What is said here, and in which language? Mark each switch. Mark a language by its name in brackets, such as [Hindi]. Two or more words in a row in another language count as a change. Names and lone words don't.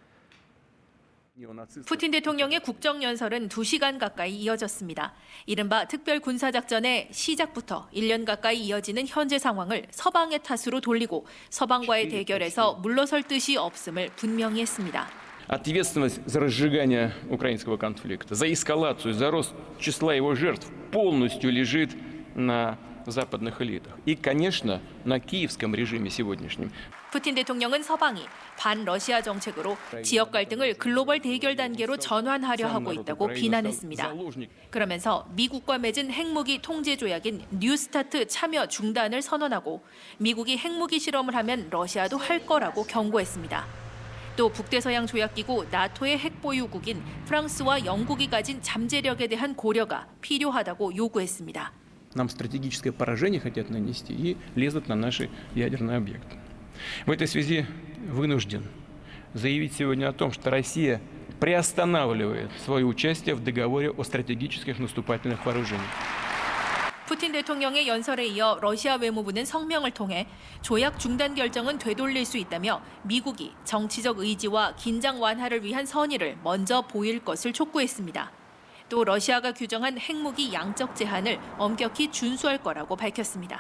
[Korean] 푸틴 대통령의 국정연설은 2시간 가까이 이어졌습니다. 이른바 특별군사작전의 시작부터 1년 가까이 이어지는 현재 상황을 서방의 탓으로 돌리고 서방과의 대결에서 물러설 뜻이 없음을 분명히 했습니다. [Russian] Ответственность за разжигание украинского конфликта, за эскалацию, за рост числа его жертв полностью лежит на западных элитах. И, конечно, на киевском режиме сегодняшнем. [Korean] 푸틴 대통령은 서방이 반러시아 정책으로 지역 갈등을 글로벌 대결 단계로 전환하려 하고 있다고 비난했습니다. 그러면서 미국과 맺은 핵무기 통제 조약인 뉴스타트 참여 중단을 선언하고 미국이 핵무기 실험을 하면 러시아도 할 거라고 경고했습니다. 또 북대서양 조약기구 나토의 핵보유국인 프랑스와 영국이 가진 잠재력에 대한 고려가 필요하다고 요구했습니다. [Russian] Нам стратегическое поражение хотят нанести и лезут на наши ядерные объекты. В этой связи вынужден заявить сегодня о том, что Россия приостанавливает свое участие в договоре о стратегических наступательных вооружениях. [Korean] 푸틴 대통령의 연설에 이어 러시아 외무부는 성명을 통해 조약 중단 결정은 되돌릴 수 있다며 미국이 정치적 의지와 긴장 완화를 위한 선의를 먼저 보일 것을 촉구했습니다. 또 러시아가 규정한 핵무기 양적 제한을 엄격히 준수할 거라고 밝혔습니다.